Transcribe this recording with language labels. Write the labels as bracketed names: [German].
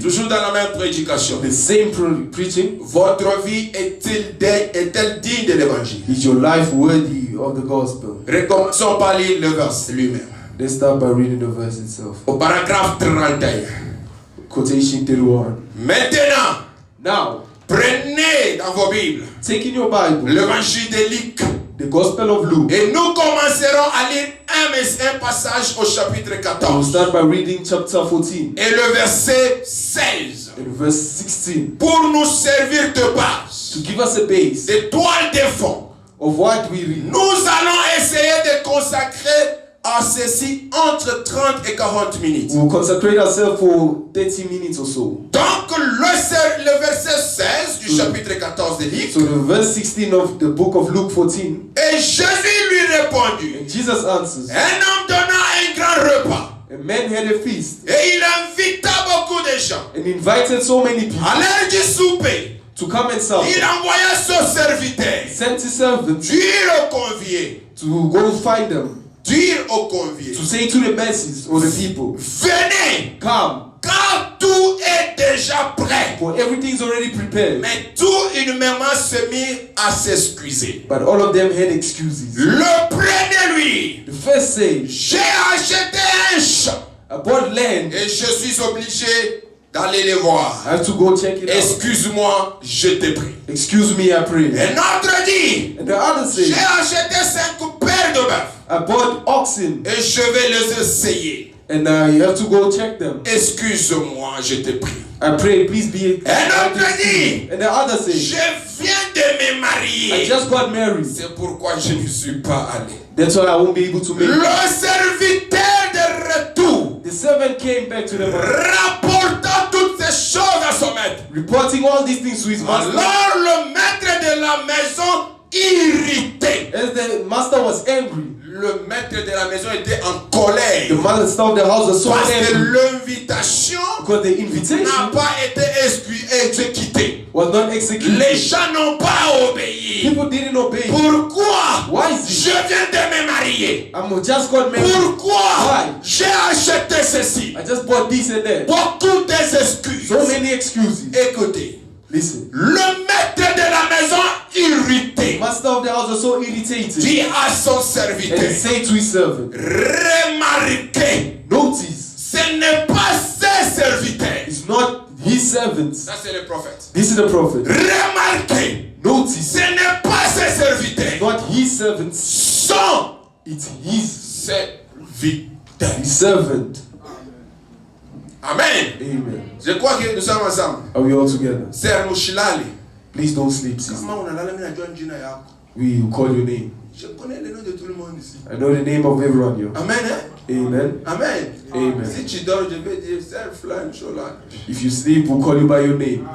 [French] Toujours dans la même prédication. [English] The same preaching. [French] Votre vie est-elle digne de l'évangile? [English] Is your life worthy of the gospel? [French] Recommençons par lire le verset lui-même. [English] Let's start by reading the verse itself. [French] Au paragraphe 31. [English] Quotation 31. [French] Maintenant, [English] Now, [French] prenez dans vos Bibles [English] take in your Bible [French] l'évangile de Luc. [English] the Gospel of Luke. [French] Et nous commencerons à lire un passage au chapitre [English] We'll [French] 14. [English] start by reading chapter 14 [French] Et le verset 16. [English] and verse 16 [French] Pour nous servir de base, [English] to give us a base [French] de toile de fond. [English] of what we read. [French] Nous allons essayer de consacrer à ceci entre 30 et 40 minutes. [English] We'll consecrate ourselves for 30 minutes or so. [French] Donc le verset 16 du chapitre 14 de Luc. [English] So the verse 16 of the book of Luke 14, [French] Et Jésus lui répondit, [English] and Jesus answers, [French] un homme donna un grand repas [English] a man had a feast [French] et il invita beaucoup de gens. [English] and invited so many people [French] À l'heure du souper, [English] to come and serve. [French] il envoya son serviteur [English] Sent his servant [French] dire aux conviés, [English] to go find them, [French] dire aux conviés, [English] to say to the masses or the people, [French] venez, [English] come, [French] car tout est déjà prêt. [English] for everything's already prepared. [French] Mais tout uniquement se mit à s'excuser. [English] But all of them had excuses. [French] Le premier lui, [English] The first says, [French] j'ai acheté un champ [English] I bought land, [French] et je suis obligé d'aller les voir. [English] I have to go check it out. [French] Excuse-moi, je te prie. [English] Excuse me, I pray. [French] Un autre dit, [English] And the other [French] j'ai [English] says, [French] acheté 5 paires de bœufs [English] I bought oxen [French] et je vais les essayer. [English] and I have to go check them. [French] Excuse-moi, je te prie. [English] I pray, please be. [French] Un autre dit, [English] And the other [French] je [English] says, [French] viens de me [English] I [French] marier. [English] just got married. [French] C'est pourquoi je ne suis pas allé. [English] That's why I won't be able to make it. [French] Le serviteur de retour, [English] The servant came back to the master, [French] rapportant toutes ces choses à son maître. [English] reporting all these things to his master. [French] Alors le maître de la maison, irrité. [English] As the master was angry, [French] Le maître de la maison était en colère. [English] the master of the house was so [French] Parce que [English] angry [French] l'invitation [English] because the invitation [French] n'a pas été exécutée. [English] was not executed. [French] Les gens n'ont pas obéi. [English] People didn't obey. [French] Pourquoi? [English] Why is [French] Je [English] it? [French] viens de me marier. [English] I'm just got married. [French] Pourquoi? [English] Why? [French] J'ai acheté ceci. [English] I just bought this and that. [French] Beaucoup d'excuses. [English] So many excuses. [French] Écoutez, [English] Listen, [French] le maître de la maison irrité [English] master of the house was so irritated [French] dit à son [English] and [French] serviteur, [English] he said to his servant, [French] remarquez, [English] notice, [French] ce n'est pas ses serviteurs. [English] it's not his servants. [French] Ça c'est le prophète. [English] This is the prophet. [French] Remarquez, [English] Notice, [French] ce n'est pas ses serviteurs. [English] not his servants, [French] Sont [English] it's his [French] serviteurs. [English] servant. [French] Amen. [English] Amen. [French] Je crois que nous sommes ensemble. [English] Are we all together? [French] Sœur Mouchilali. [English] Please don't sleep, sister. [French] Comment on a la même John Gina Yako? [English] We will call your name. [French] Je connais le nom de tout le monde ici. [English] I know the name of everyone here. [French] Amen. Hein? [English] Amen. [French] Amen. [English] Amen. [French] Si tu dors, je vais dire Sœur Flan Chola. [English] If you sleep, we'll call you by your name